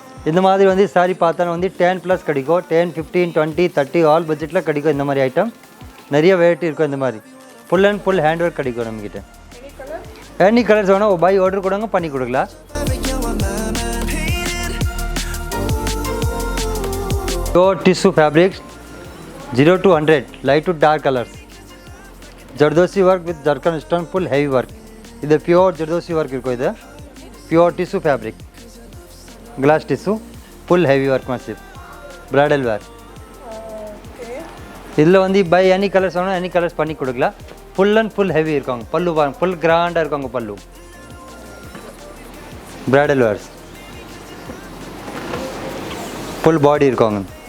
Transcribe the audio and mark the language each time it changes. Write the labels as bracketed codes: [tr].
[ta] இந்த மாதிரி வந்து சாரி பார்த்தோன்னா வந்து 10+ கிடைக்கும். 10, 15, 20, 30 ஆல் பட்ஜெட்டில் கிடைக்கும். இந்த மாதிரி ஐட்டம் நிறைய வெரைட்டி இருக்கும். இந்த மாதிரி full and full hand work கிடைக்கும் நம்மக்கிட்ட. எனி கலர்ஸ் வேணால் பை ஆர்டர் கொடுங்க, பண்ணி கொடுக்கலாம். [en] Pure tissue fabrics, 0 to 100, light to dark colors. Jardosi work with Jarkan stone, full heavy work. This pure Jardosi work [ta] irko idu. [en] Pure tissue fabric, glass tissue, full heavy work massive. Bridal wear. [ta] இதில் வந்து by any colours வேணும், any colours பண்ணி கொடுக்கலாம். Full and full heavy இருக்காங்க. பல்லு பாருங்க, full கிராண்டாக இருக்காங்க பல்லு. பிரைடல் வேர்ஸ், ஃபுல் பாடி இருக்காங்க.